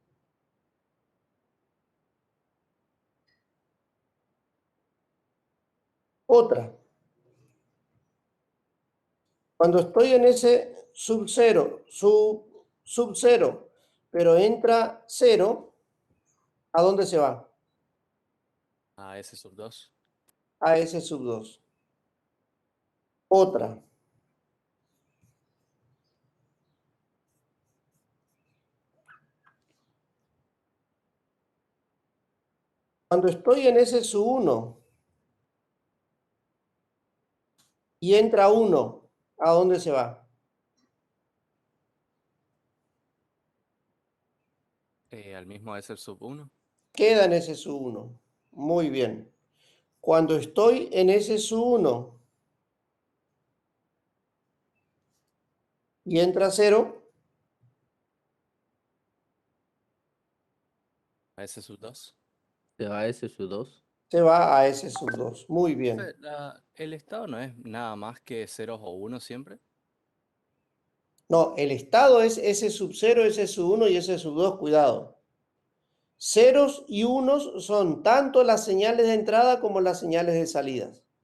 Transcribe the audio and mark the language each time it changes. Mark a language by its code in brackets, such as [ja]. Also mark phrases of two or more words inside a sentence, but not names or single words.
[es] Otra. Cuando estoy en ese sub 0, sub 0, pero entra 0, ¿a dónde se va? A S sub 2. A S sub 2. Otra. Cuando estoy en S sub 1 y entra 1, ¿a dónde se va? Al mismo S sub 1. Queda en S sub 1. Muy bien. Cuando estoy en S sub 1 y entra 0, A S sub 2. Se va a S sub 2. se va a S sub 2. Muy bien. El estado no es nada más que ceros o unos siempre. No, el estado es S sub 0, S sub 1 y S sub 2. Cuidado. Ceros y unos son tanto las señales de entrada como las señales de salida.